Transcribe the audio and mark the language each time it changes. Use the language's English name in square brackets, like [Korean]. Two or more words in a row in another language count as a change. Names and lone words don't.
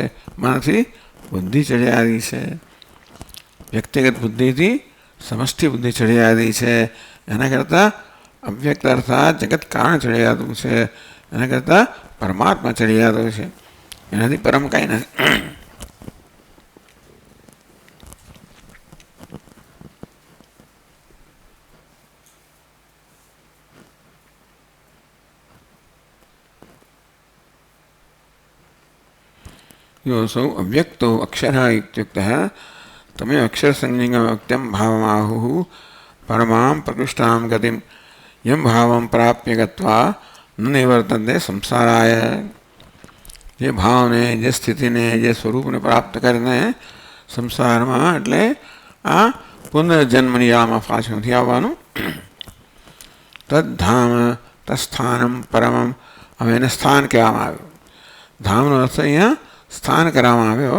[Gujarati] મનથી બુદ્ધિ ચઢિયાતી છે. વ્યક્તિગત બુદ્ધિથી સમષ્ટિ બુદ્ધિ ચઢિયાતી છે. એના કરતાં અવ્યક્ત અર્થાત જગત કારણ ચઢિયાતું છે. એના કરતાં પરમાત્મા ચઢિયાતો છે. એનાથી પરમ કાંઈ નથી. [Sanskrit] योऽसौ अव्यक्तो अक्षरः इत्युक्तः तमेव अक्षरसंज्ञकव्यक्तं भावमाहुः परमां प्रकृष्टां गतिं यं भावं प्राप्य गत्वा न निवर्तन्ते संसाराय. [Gujarati] જે ભાવને, જે સ્થિતિને, જે સ્વરૂપને પ્રાપ્ત કરીને સંસારમાં એટલે આ પુનર્જન્મની આમાં પાછું નથી આવવાનું. [Sanskrit] तद्धाम तस्थानम परमम. [Gujarati] હવે એને સ્થાન કહેવામાં આવ્યું. ધામનો અર્થ અહીંયા સ્થાન કરવામાં આવ્યો.